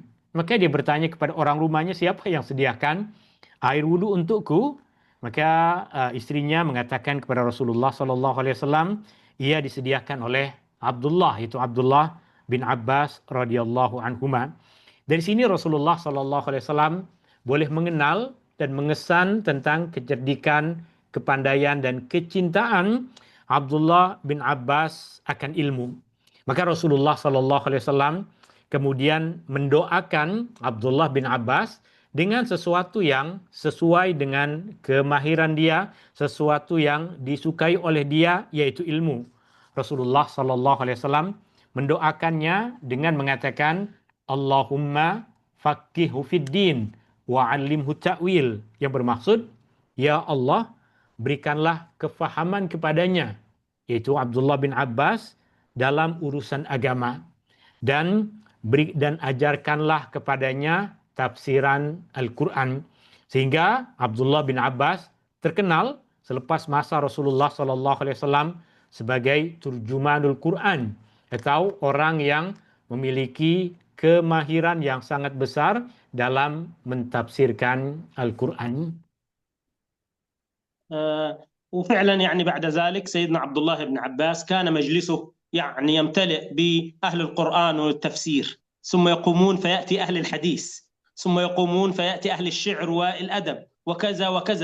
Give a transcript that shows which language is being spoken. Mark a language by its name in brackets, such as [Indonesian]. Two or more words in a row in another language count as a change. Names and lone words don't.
[Malay] Maka dia bertanya kepada orang rumahnya, siapa yang sediakan air wudhu untukku? Maka istrinya mengatakan kepada Rasulullah [Arabic] صلى الله عليه وسلم, [Malay] ia disediakan oleh Abdullah, itu Abdullah bin Abbas [Arabic] رضي الله عنهما. [Malay] Dari sini Rasulullah [Arabic] صلى الله عليه وسلم [Malay] boleh mengenal dan mengesan tentang kecerdikan, kepandaian dan kecintaan Abdullah bin Abbas akan ilmu. Maka Rasulullah [Arabic] صلى الله عليه وسلم [Malay] kemudian mendoakan Abdullah bin Abbas dengan sesuatu yang sesuai dengan kemahiran dia, sesuatu yang disukai oleh dia, yaitu ilmu. Rasulullah [Arabic] صلى الله عليه وسلم [Malay] mendoakannya dengan mengatakan, [Arabic] اللهم فقهه في الدين وعلمه التأويل, [Malay] yang bermaksud, ya Allah, berikanlah kefahaman kepadanya, yaitu Abdullah bin Abbas, dalam urusan agama, dan ajarkanlah kepadanya tafsiran Al-Quran. Sehingga Abdullah bin Abbas terkenal selepas masa Rasulullah [Arabic] صلى الله عليه وسلم [Malay] sebagai [Arabic] ترجمان القرآن, [Malay] atau orang yang memiliki kemahiran yang sangat besar dalam mentafsirkan Al-Quran. [Arabic] وفعلا يعني بعد ذلك سيدنا عبد الله بن عباس كان مجلسه يعني يمتلئ بأهل القرآن والتفسير، ثم يقومون فيأتي أهل الحديث، ثم يقومون فيأتي أهل الشعر والأدب وكذا وكذا.